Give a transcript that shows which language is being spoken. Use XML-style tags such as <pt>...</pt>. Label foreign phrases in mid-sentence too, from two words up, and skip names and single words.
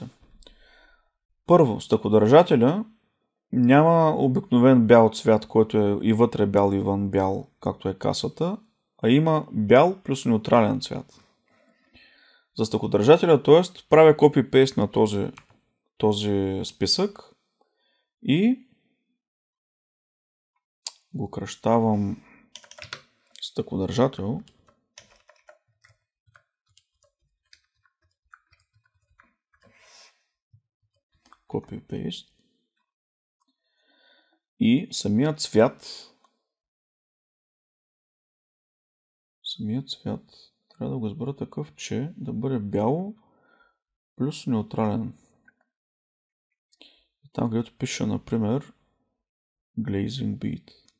<bg>Първо, стъкодържателя няма обикновен бял цвят, който е и вътре бял и вън бял, както е касата, а има бял плюс неутрален цвят. За стъкодържателя, т.е. правя копи-пейст на този списък и го кръщавам стъкодържател. Copy-paste. И самият цвят трябва да го избера такъв, че да бъде бяло плюс неутрален. И там, където пише, например,</bg> <en>Glazing Bead.</en>